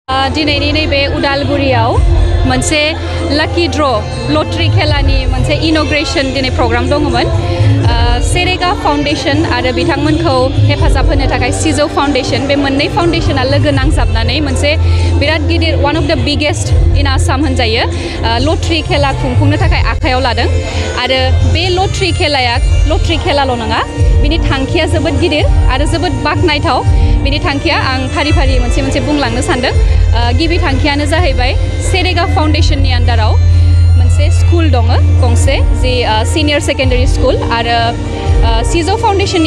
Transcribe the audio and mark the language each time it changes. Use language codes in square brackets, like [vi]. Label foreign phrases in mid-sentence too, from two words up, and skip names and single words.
[brx] दिनैनि नैबे उदालगुरियाव मोनसे [en] lucky draw lottery [brx] खेलानि मोनसे इनग्रेशन दिनै प्रग्राम दङमोन सेरेगा फाउन्डेशन आरो बिथांमोनखौ हेफाजाब होनो थाखाय सिजौ फाउन्डेशन बे मोननै फाउन्डेशना लोगो नांजाबनानै मोनसे बिराद गिदिर [en] one of the biggest in Assam [brx] होनजायो लटारि खेला खुंफुंनो थाखाय आखायाव लादों आरो बे लटारि खेलाल' नङा बिनि थांखिया जोबोद गिदिर आरो जोबोद बाखनायथाव बिनि थांखिया आं फारि फारि मोनसे मोनसे बुंलांनो सानदों गिबि थांखियानो जाहैबाय सेरेगा फाउन्डेशननि आन्दाराव मोनसे स्कुल दङ गंसे जि [en] senior secondary school [brx] आरो सिजौ फाउन्डेशननि